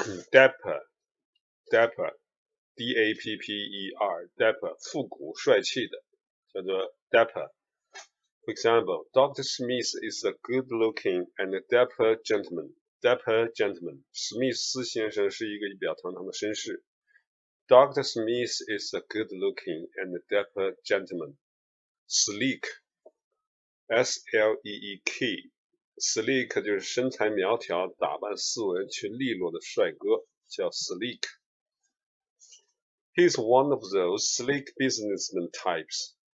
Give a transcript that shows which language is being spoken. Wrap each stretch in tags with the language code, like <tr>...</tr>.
<en>dapper D-A-P-P-E-R dapper</en> <zh>复古帅气的叫做</zh> <en>dapper. For example, Dr. Smith is a good-looking and dapper gentleman.</en> <zh>史密斯先生是一个仪表堂堂的绅士。</zh> <en>Dr. Smith is a good-looking and dapper gentleman.</en> <zh>Sleek, S-L-E-E-K, sleek 就是身材苗条，打扮斯文却利落的帅哥，叫 sleek.</zh> <en>He's one of those sleek businessman types.</en>